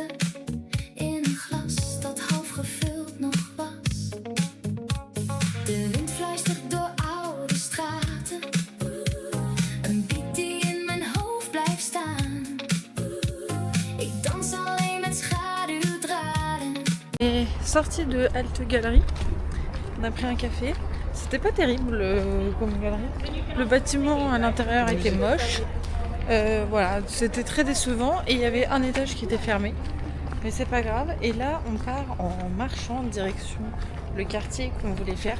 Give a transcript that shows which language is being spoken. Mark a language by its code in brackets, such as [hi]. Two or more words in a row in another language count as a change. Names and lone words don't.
[nl] In een glas dat half gevuld nog was. De wind fluistert door oude straten. Een beat die in mijn hoofd blijft staan. Ik dans alleen met schaduwdraden. [fr] Et sorti de Halte Galerie, on a pris un café. C'était pas terrible comme galerie. Le bâtiment à l'intérieur était moche. Voilà, c'était très décevant et il y avait un étage qui était fermé. Mais c'est pas grave. Et là, on part en marchant direction le quartier qu'on voulait faire.